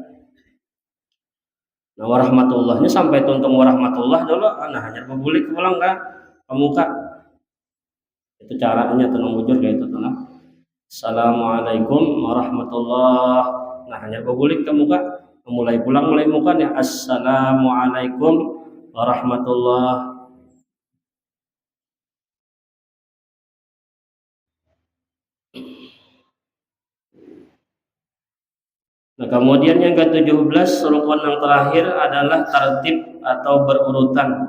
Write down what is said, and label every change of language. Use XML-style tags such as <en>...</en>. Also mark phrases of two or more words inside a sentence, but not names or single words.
<bjn>Nah, warahmatullahnya sampai tuntung warahmatullah dulu. Nah, hanya berbulik pulang ke muka. Itu caranya tenang bujur kayak itu tenang.</bjn> <ar>السلام عليكم ورحمة الله.</ar> <bjn>Nah, hanya bergulik ke muka, mulai pulang mulai muka ya.</bjn> <ar>السلام عليكم ورحمة الله.</ar> <id>Nah, kemudian yang ke-17 rukun yang terakhir adalah tertib atau berurutan.</id>